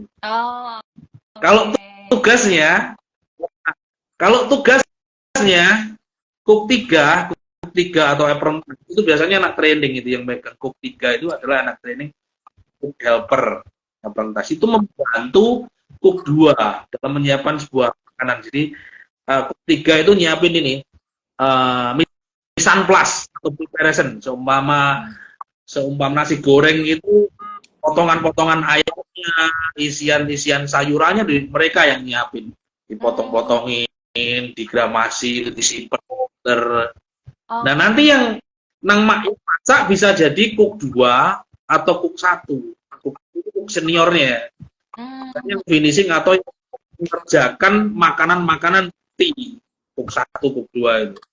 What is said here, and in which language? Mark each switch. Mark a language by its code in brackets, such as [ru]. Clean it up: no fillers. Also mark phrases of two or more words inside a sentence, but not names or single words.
[id] Kalau tugasnya cook 3 atau apprentice itu biasanya anak training itu yang megang cook 3 itu adalah anak training [en] cook helper. [id] Apprentice itu membantu cook 2 dalam menyiapkan sebuah makanan. Jadi cook 3 itu nyiapin ini [fr] mise en place [id] atau preparation. Seumpama nasi goreng itu potongan-potongan ayamnya, isian sayurannya mereka yang nyiapin, dipotong-potongin, digramasi, disimpan. Nah nanti yang nang masak bisa jadi cook 2 atau cook 1, cook seniornya, yang finishing atau yang mengerjakan makanan-makanan cook 1, cook 2 itu.